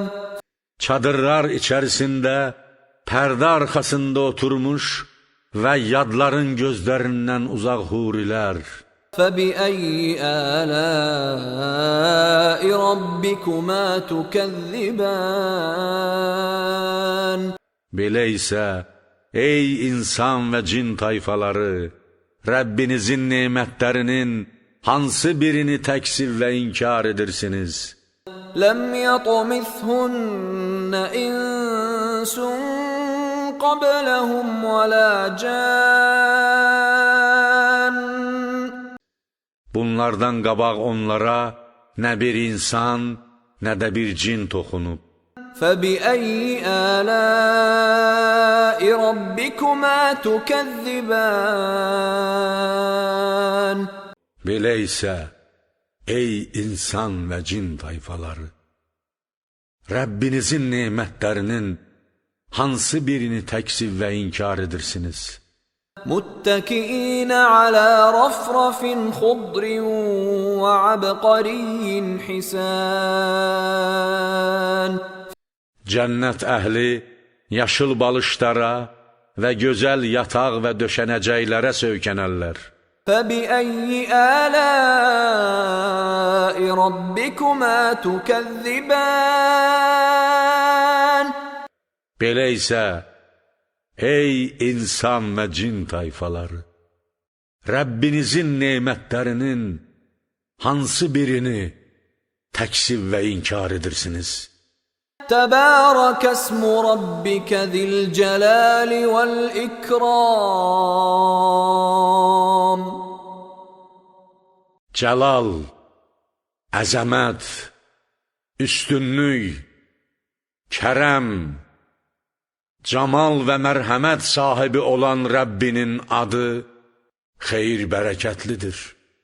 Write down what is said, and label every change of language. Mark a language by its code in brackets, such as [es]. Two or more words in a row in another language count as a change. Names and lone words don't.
[az] Çadırlar içərisində, pərdə arxasında oturmuş və yadların gözlərindən uzaq hurilər. [ar] فبأي آلاء ربكما تكذبان [az] Belə isə, ey insan və cin tayfaları, Rəbbinizin nemətlərinin hansı birini təksib və inkar edirsiniz? [ar] لم يطمثهن إنس قبلهم ولا جان [az] Bunlardan qabaq onlara nə bir insan, nə də bir cin toxunub. [ar] فبأي آلاء ربكما تكذبان [az] Belə isə, ey insan və cin tayfaları, Rəbbinizin nemətlərinin hansı birini təksib və inkar edirsiniz? [ar] متكئين على رفرف خضر وعبقري حسان [az] Cənnət əhli yaşıl balışlara və gözəl yataq və döşənəcəklərə söykənərlər. [ar] فبأي آلاء ربكما تكذبان [az] Belə isə, ey insan və cin tayfaları, Rəbbinizin nemətlərinin hansı birini təksib və inkar edirsiniz? [ar] تبارك اسم ربك ذي الجلال والإكرام [az] Cəlal, əzəmət, üstünlük, kərəm, camal və mərhəmət sahibi olan Rəbbinin adı xeyir bərəkətlidir.